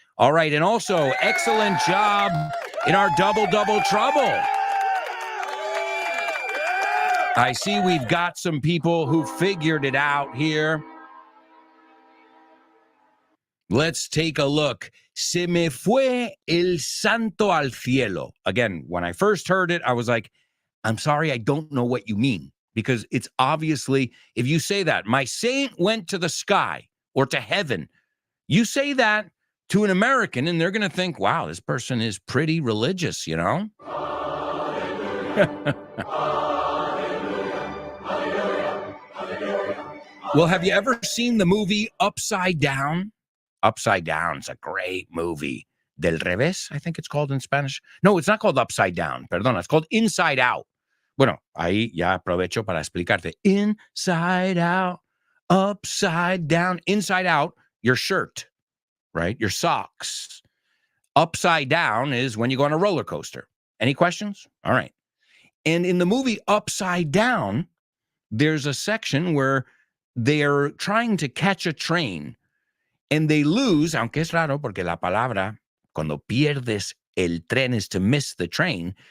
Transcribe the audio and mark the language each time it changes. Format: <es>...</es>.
<en>All right, and also, excellent job in our double trouble. I see we've got some people who figured it out here. Let's take a look.</en> <es>Se me fue el santo al cielo.</es> <en>Again, when I first heard it, I was like, I'm sorry, I don't know what you mean. Because it's obviously, if you say that, my saint went to the sky or to heaven, you say that to an American, and they're going to think, wow, this person is pretty religious, you know? Well, have you ever seen the movie Upside Down? Upside Down is a great movie. Del revés, I think it's called in Spanish. No, it's not called Upside Down. Perdona, it's called Inside Out.</en> <es>Bueno, ahí ya aprovecho para explicarte.</es> <en>Inside Out, Upside Down. Inside Out, your shirt, right? Your socks. Upside Down is when you go on a roller coaster. Any questions? All right. And in the movie Upside Down, there's a section where they're trying to catch a train and they lose, aunque es raro porque la palabra, cuando pierdes el tren is to miss the train.</en>